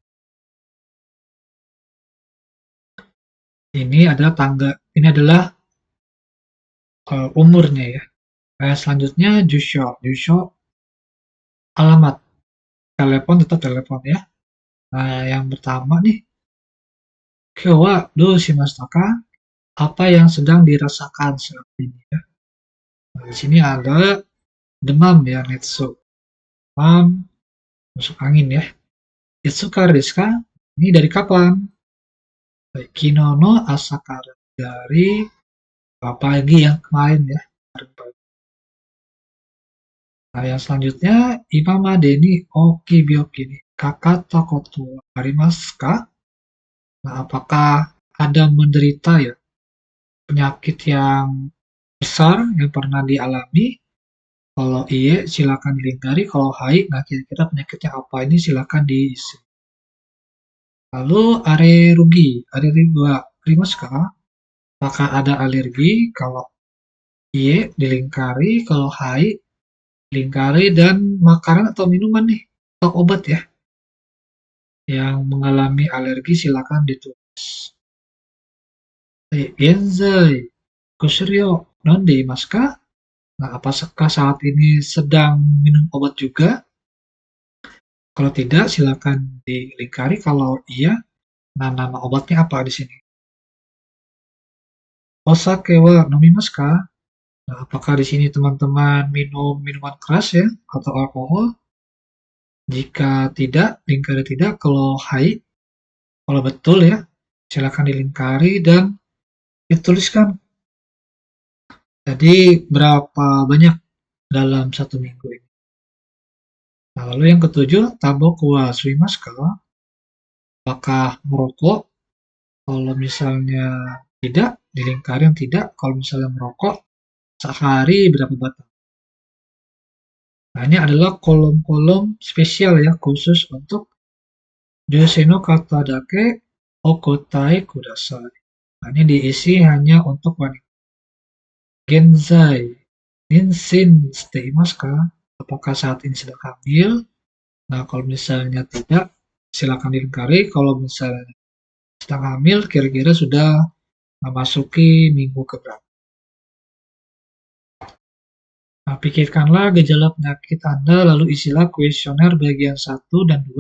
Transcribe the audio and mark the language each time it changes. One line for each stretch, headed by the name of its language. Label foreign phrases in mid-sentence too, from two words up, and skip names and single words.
Indonesian: Ini adalah umurnya ya. Selanjutnya Jusho. Jusho alamat. Telepon tetap telepon ya. Nah, yang pertama nih,
Japanese: 今日はどうしましたか?
Indonesian: Apa yang sedang dirasakan saat ini ya. Nah, di sini ada demam ya, netsu. Demam, masuk angin ya.
Japanese: いつからですか?
Indonesian: Ini dari kapan? Baik,
Japanese: 昨日の朝から.
Indonesian: Dari pagi yang kemarin ya. Nah, yang selanjutnya,
Japanese: 今までに大きい病気にかかったことありますか?
Indonesian: Nah, apakah ada menderita ya penyakit yang besar yang pernah dialami? Kalau iya, silakan dilingkari. Kalau hai, nah kira-kira penyakitnya apa ini silakan diisi.
Japanese: Lalu アレルギーはありますか?
Indonesian: Apakah ada alergi? Kalau iya, dilingkari. Kalau hai, lingkari. Dan makanan atau minuman nih, atau obat ya, yang mengalami alergi silakan ditulis.
Japanese: 現在、薬を飲んでいますか?
Indonesian: Nah, apakah saat ini sedang minum obat juga? Kalau tidak, silakan dilingkari. Kalau iya, nah nama obatnya apa di sini?
Japanese: お酒は飲みますか?
Indonesian: Nah, apakah di sini teman-teman minum minuman keras ya atau alkohol? Jika tidak, lingkari tidak. Kalau hai, kalau betul ya, silakan dilingkari dan dituliskan. Jadi berapa banyak dalam satu minggu ini? Nah, lalu yang ketujuh,
Japanese: たばこは吸いますか?
Indonesian: Apakah merokok? Kalau misalnya tidak, dilingkari yang tidak. Kalau misalnya merokok, sehari berapa batang? Nah, ini adalah kolom-kolom spesial ya, khusus untuk
Japanese: 女性の方だけお答えください.
Indonesian: Nah, ini diisi hanya untuk wanita.
Japanese: 現在、妊娠していますか?
Indonesian: Apakah saat ini sedang hamil? Nah, kalau misalnya tidak, silakan dilingkari. Kalau misalnya sedang hamil, kira-kira sudah memasuki minggu keberapa. Nah, pikirkanlah gejala penyakit Anda, lalu isilah kuesioner bagian 1 dan 2.